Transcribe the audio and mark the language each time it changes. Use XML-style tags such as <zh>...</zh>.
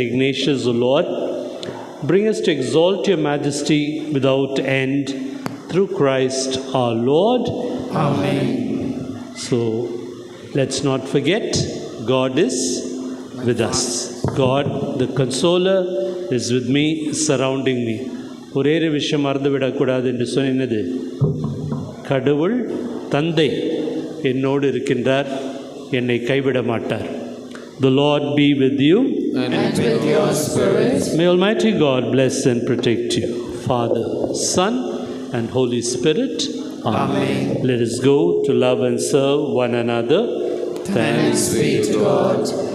<en>Ignatius, O Lord, bring us to exalt your majesty without end through Christ our Lord. Amen. So, let's not forget, God is with us. God, the Consoler, is with me, surrounding me.</en> <ta>ஒரே ஒரு விஷயம் மறந்துவிடக்கூடாது என்று சொன்னது, கடவுள் தந்தை என்னோடு இருக்கின்றார், என்னை கைவிட மாட்டார்.</ta> <en>The Lord be with you and with your spirit. May Almighty God bless and protect you, Father, Son and Holy Spirit. Amen. Let us go to love and serve one another. Thanks be to God.</en>